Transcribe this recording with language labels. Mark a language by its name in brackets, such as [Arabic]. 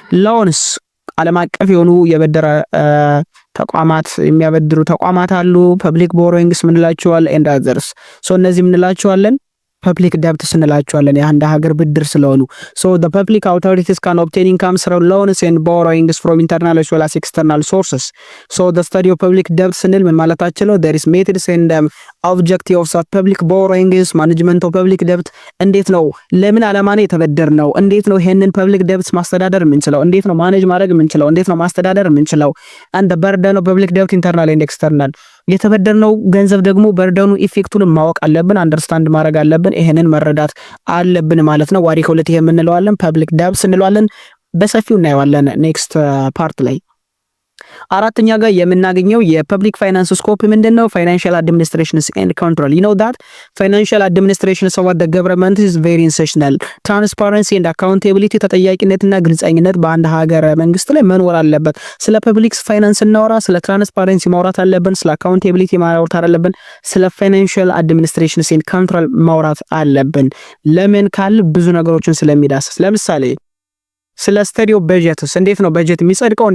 [Amharic] ሎንስ ዓለም አቀፍ የሆኑ የብድር ተቋማት የሚያበድሩ ተቋማት አሉ። ፐብሊክ ቦሮዊንግስ ምንላቸዋል and others። ሶ እነዚህ ምንላቸዋለን ፐብሊክ ደብት ስንላቸዋለን የአንድ ሀገር ብድር ስለሆኑ። [English] so the public authorities can obtain income through loans and borrowings from internal as well as external sources. so the study of public debt [Amharic] ስንል ምን ማለታችን ነው? [English] there is methods and objectives of public borrowings, management of public debt። [Amharic] እንዴት ነው ለምን ዓላማ ነው የተበደርነው? እንዴት ነው ይሄንን ፐብሊክ ደብት ማስተዳደር የምንችለው? እንዴት ነው ማኔጅ ማድረግ የምንችለው? እንዴት ነው ማስተዳደር የምንችለው? [English] and the burden of public debt internal and external። [Amharic] የተበደርነው ገንዘብ ደግሞ በርደኑ ኢፌክቱን ማወቅ አለብን፣ አንደርስታንድ ማድረግ አለብን፣ ይሄንን መረዳት አለብን ማለት ነው። ዋሪ ከሁለት ይሄ የምንለዋለን ፐብሊክ ደብት እንለዋለን። በሰፊው እናየዋለን ኔክስት ፓርት ላይ። አራተኛ ጋር የምናገኘው የፐብሊክ ፋይናንስ ስኮፕ ምንድነው? [English] ፋይናንሻል አድሚኒስትሬሽንስ ኤንድ ኮንትሮል። you know that financial administration of the government is very essential. [Amharic] transparency and accountability ተጠያቂነትና ግልጸኝነት በአንድ ሀገር መንግስት ላይ መኖር አለበት። ስለ ፐብሊክ ፋይናንስ እናወራ፣ ስለ ትራንስፓረንሲ ማውራት አለብን፣ ስለ አካውንታቢሊቲ ማውራት አለብን፣ ስለ ፋይናንሻል አድሚኒስትሬሽንስ ኤንድ ኮንትሮል ማውራት አለብን። ለምን ካል ብዙ ነገሮችን ስለሚዳስስ ለምሳሌ ስለ ስታዲዮ በጀትስ እንዴት ነው በጀት የሚጸድቀው?